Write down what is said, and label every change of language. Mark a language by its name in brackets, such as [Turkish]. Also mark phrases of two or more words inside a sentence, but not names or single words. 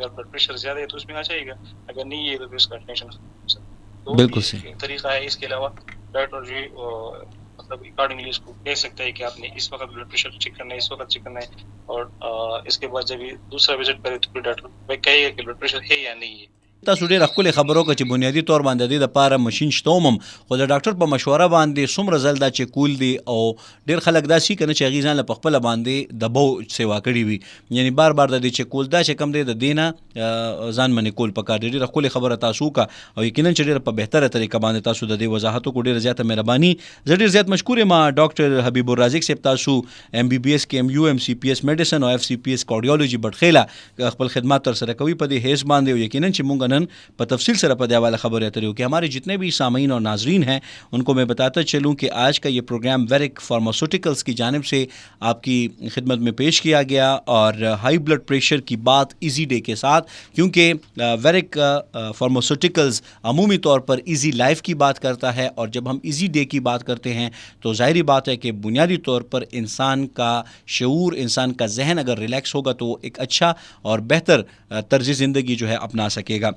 [Urdu] اگر [English] blood pressure [Urdu] زیادہ ہے تو اس میں آ جائے گا، اگر نہیں ہے تو پھر اس کا ٹینشن ختم ہو سکتا ہے. بالکل صحیح طریقہ ہے. اس کے علاوہ ڈاکٹر جی مطلب اکارڈنگلی اس کو کہہ سکتا ہے کہ آپ نے اس وقت [English] blood pressure [Urdu] چیک کرنا ہے، اس وقت چیک کرنا ہے، اور اس کے بعد جب یہ دوسرا وزٹ کرے تو پھر ڈاکٹر کہے گا کہ [English] blood pressure [Urdu] ہے یا نہیں ہے. [Pashto] تاسو ډېر ښکلې خبرو که چې بنیادي طور باندې د لپاره ماشین شته هم، خو د ډاکټر په مشوره باندې څومره ځل دا چې کول دي، او ډېر خلک داسې کنه چې هغې ځان له په خپله باندې د بو سیوا کړي وي، یعنی بار بار د دې چې کول دا چې کم دی د دې نه ځان منې کول پکار دی. ډېره ښکلې خبره تاسو وکړه او یقینا چې ډېره په بهتره طریقه باندې تاسو د دې وضاحت وکړو. ډېره زیاته مهرباني. زه ډېر زیات مشکور یم ډاکټر حبیب الرازق صاحب، تاسو MBBS کې MU MCPS میډیسن او FCPS کارډیولوژي بټخیله خپل خدمات تر سره کوي په دې هیڅ باندې، او یقینا چې مونږ نن په تفصیل سره په دې حواله خبرې اترې وکړې. [Urdu] ہمارے جتنے بھی سامعین اور ناظرین ہیں ان کو میں بتاتا چلوں کہ آج کا یہ پروگرام ویرک فارماسوٹیکلز کی جانب سے آپ کی خدمت میں پیش کیا گیا، اور [English] high blood pressure [Urdu] کی بات [English] easy day [Urdu] کے ساتھ، کیونکہ ویرک فارماسوٹیکلز عمومی طور پر [English] easy life [Urdu] کی بات کرتا ہے، اور جب ہم [English] easy day [Urdu] کی بات کرتے ہیں تو ظاہری بات ہے کہ بنیادی طور پر انسان کا شعور، انسان کا ذہن اگر ریلیکس ہوگا تو وہ ایک اچھا اور بہتر طرز زندگی جو ہے اپنا سکے گا.